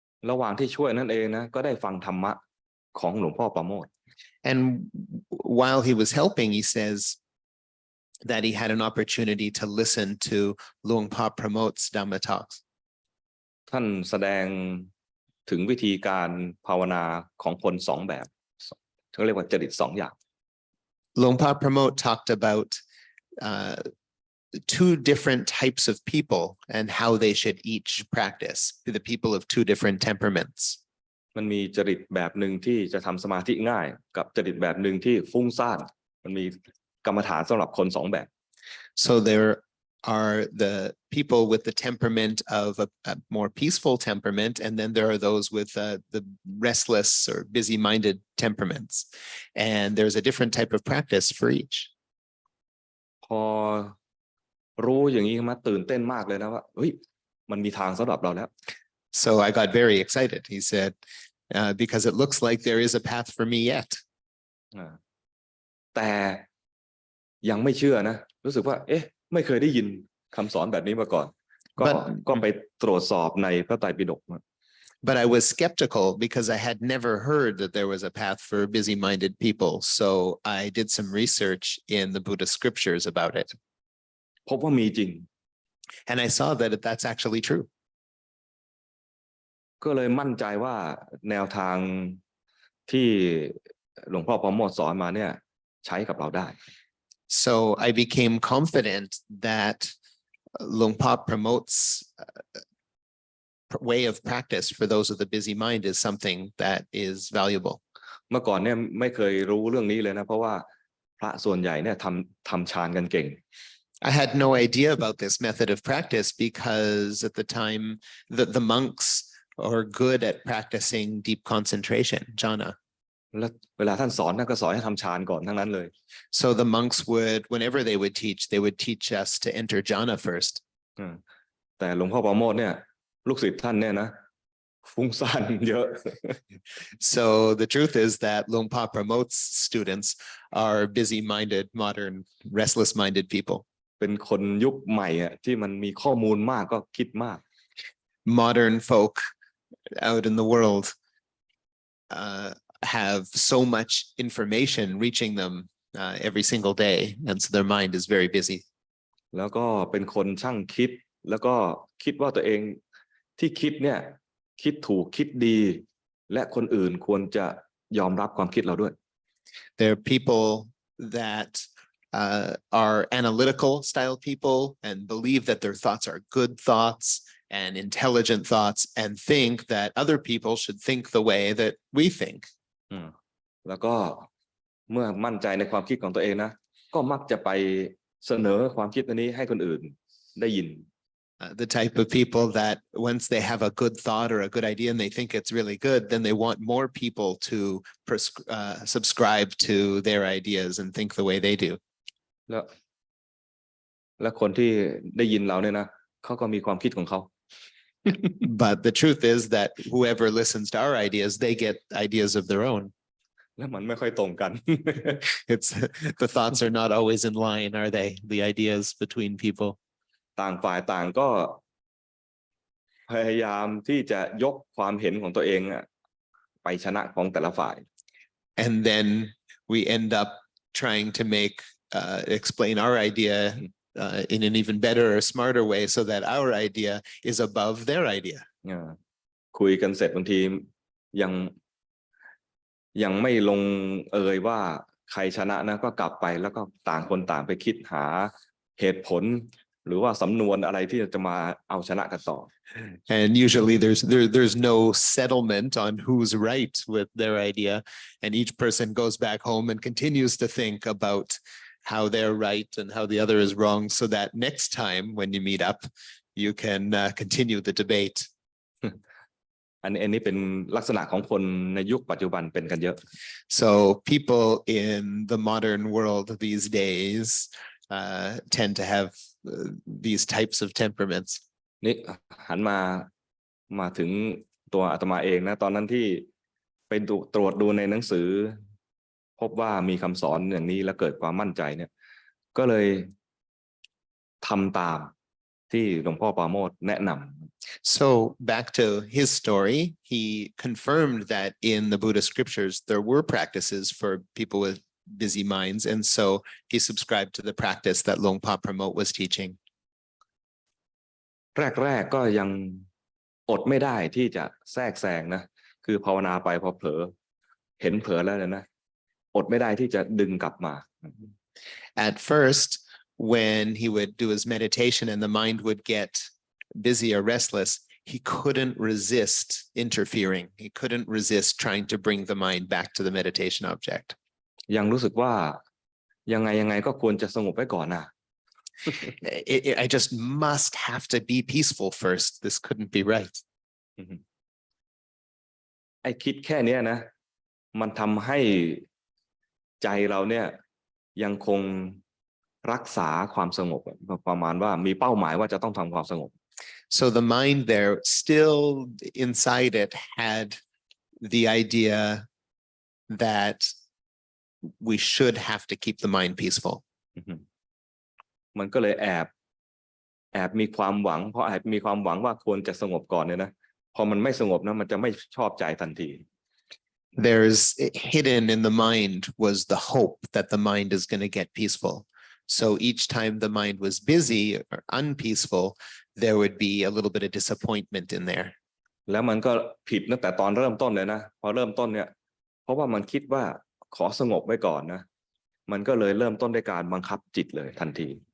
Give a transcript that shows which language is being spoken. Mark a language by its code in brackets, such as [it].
[th] ระหว่างที่ช่วยนั่นเองนะก็ได้ฟังธรรมะของหลวงพ่อประโมท [en] And while he was helping, he says that he had an opportunity to listen to Luang Pa Pramot's Dhamma talks. [th] ท่านแสดงถึงวิธีการภาวนาของคนสองแบบเขาเรียกว่าจริตสองอย่าง [en] Luang Pa Pramot talked about two different types of people and how they should each practice, the people of two different temperaments. [th] มันมีจริตแบบหนึ่งที่จะทำสมาธิง่ายกับจริตแบบหนึ่งที่ฟุ้งซ่านมันมีกรรมฐานสำหรับคนสองแบบ [en] So there are the people with the temperament of a more peaceful temperament, and then there are those with the restless or busy-minded temperaments. And there's a different type of practice for each. [th] พอรู้อย่างนี้มาตื่นเต้นมากเลยนะว่าเฮ้ยมันมีทางสำหรับเราแล้ว [en] So I got very excited. He said, because it looks like there is a path for me yet. [th] แต่ยังไม่เชื่อนะรู้สึกว่าไม่เคยได้ยินคำสอนแบบนี้มาก่อนก็ไปตรวจสอบในพระไตรปิฎก [en] But I was skeptical because I had never heard that there was a path for busy-minded people. So I did some research in the Buddhist scriptures about it. [th] พบว่ามีจริง [en] And I saw that that's actually true. [th] ก็เลยมั่นใจว่าแนวทางที่หลวงพ่อประโมทสอนมาเนี่ยใช้กับเราได้ [en] So I became confident that Luang Pa Pramot's way of practice for those of the busy mind is something that is valuable. [th] เมื่อก่อนเนี่ยไม่เคยรู้เรื่องนี้เลยนะเพราะว่าพระส่วนใหญ่เนี่ยทำฌานกันเก่ง [en] I had no idea about this method of practice because at the time the monks are good at practicing deep concentration, jhana. [th] แล้วเวลาท่านสอนท่านก็สอนให้ทำฌานก่อนทั้งนั้นเลย [en] So the monks would, whenever they would teach us to enter jhana first. [th] แต่หลวงพ่อประโมทเนี่ยลูกศิษย์ท่านเนี่ยนะฟุ้งซ่านเยอะ [en] So the truth is that Luang Pa Pramot's students are busy-minded, modern, restless-minded people. [th] เป็นคนยุคใหม่อ่ะที่มันมีข้อมูลมากก็คิดมาก [en] Modern folk out in the world have so much information reaching them every single day, and so their mind is very busy. [th] แล้วก็เป็นคนช่างคิดแล้วก็คิดว่าตัวเองที่คิดเนี่ยคิดถูกคิดดีและคนอื่นควรจะยอมรับความคิดเราด้วย [en] There are people that are analytical style people and believe that their thoughts are good thoughts and intelligent thoughts and think that other people should think the way that we think. [th] แล้วก็เมื่อมั่นใจในความคิดของตัวเองนะก็มักจะไปเสนอความคิดอันนี้ให้คนอื่นได้ยิน [en] The type of people that once they have a good thought or a good idea and they think it's really good, then they want more people to subscribe to their ideas and think the way they do. [th] แล้วคนที่ได้ยินเราเนี่ยนะเขาก็มีความคิดของเขา [en] But the truth is that whoever listens to our ideas, they get ideas of their own. [th] แล้วมันไม่ค่อยตรงกัน [en] It's the thoughts are not always in line, are they? The ideas between people. [th] ต่างฝ่ายต่างก็พยายามที่จะยกความเห็นของตัวเองไปชนะของแต่ละฝ่าย [en] And then we end up trying to explain our idea in an even better or smarter way so that our idea is above their idea. [th] คุยกันเสร็จบางทียังไม่ลงว่าใครชนะนะก็กลับไปแล้วก็ต่างคนต่างไปคิดหาเหตุผลหรือว่าสำนวนอะไรที่จะมาเอาชนะกันต่อ [en] And usually there's no settlement on who's right with their idea, and each person goes back home and continues to think about how they're right and how the other is wrong, so that next time when you meet up, you can continue the debate. [th] อันนี้เป็นลักษณะของคนในยุคปัจจุบันเป็นกันเยอะ [en] So people in the modern world these days tend to have these types of temperaments. [th] นี่หันมาถึงตัวอาตมาเองนะตอนนั้นที่ไปตรวจดูในหนังสือพบว่ามีคำสอนอย่างนี้แล้วเกิดความมั่นใจเนี่ยก็เลยทำตามที่หลวงพ่อปราโมทย์แนะนำ [en] So back to his story, he confirmed that in the Buddhist scriptures there were practices for people with busy minds, and so he subscribed to the practice that Luang Pa Pramot was teaching. [th] แรกก็ยังอดไม่ได้ที่จะแทรกแซงนะคือภาวนาไปพอเผลอเห็นเผลอแล้วนะอดไม่ได้ที่จะดึงกลับมา [en] At first, when he would do his meditation and the mind would get busy or restless, he couldn't resist interfering. He couldn't resist trying to bring the mind back to the meditation object. [th] ยังรู้สึกว่ายังไงก็ควรจะสงบไว้ก่อนนะ [en] I just must have to be peaceful first. This couldn't be right. [th] ไอ้คิดแค่นี้นะมันทำให้ใจเราเนี่ยยังคงรักษาความสงบประมาณว่ามีเป้าหมายว่าจะต้องทำความสงบ [en] So the mind there still inside it had the idea that we should have to keep the mind peaceful. [th] มันก็เลยแอบมีความหวังเพราะแอบมีความหวังว่าควรจะสงบก่อนเนี่ยนะพอมันไม่สงบนะมันจะไม่ชอบใจทันที [en] There's hidden in the mind was the hope that the mind is going to get peaceful. So each time the mind was busy or unpeaceful, there would be a little bit of disappointment in there. [th] แล้วมันก็ผิดตั้งแต่ตอนเริ่มต้นเลยนะพอเริ่มต้นเนี่ยเพราะว่ามันคิดว่าขอสงบไว้ก่อนนะมันก็เลยเริ่มต้นด้วยการบังคับจิตเลยทันที